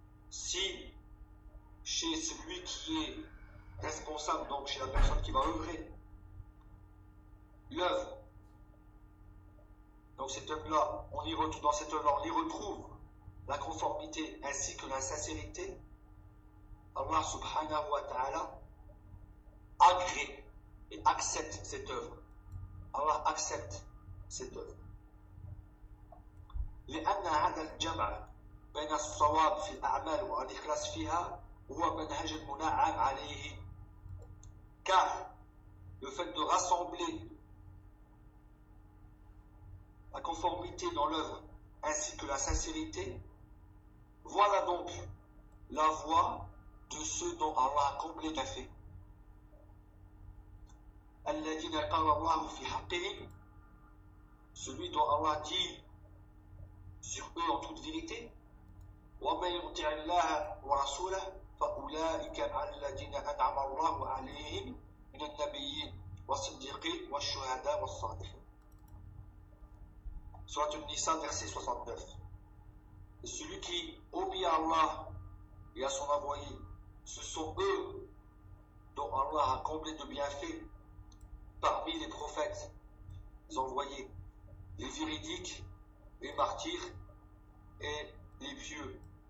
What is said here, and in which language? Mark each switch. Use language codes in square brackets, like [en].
[fr] Si chez celui qui est responsable, donc chez la personne qui va œuvrer, l'œuvre, donc cette œuvre-là, on y retrouve, dans cette œuvre-là, on y retrouve la conformité ainsi que la sincérité, Allah subhanahu wa ta'ala agrée et accepte cette œuvre. Allah accepte cette œuvre. [ar] لأن هذا الجمع بين الصواب في الأعمال والإخلاص فيها هو منهج المنعم عليه. [fr] Car le fait de rassembler la conformité dans l'œuvre ainsi que la sincérité, voilà donc la voie de ceux dont Allah a comblé d'un fait. [ar] الذين قال الله في حقهم, [fr] celui dont Allah dit sur eux en toute vérité, [ar] ومن يطع الله ورسوله فأولئك مع الذين أنعم الله عليهم من النبيين والصديقين والشهداء والصالحين. [fr] Sourate An-Nisa, verset 69. Et celui qui obéit à Allah et à son envoyé, ce sont eux dont Allah a comblé de bienfaits parmi les prophètes, les envoyés, les véridiques, les martyrs et les pieux.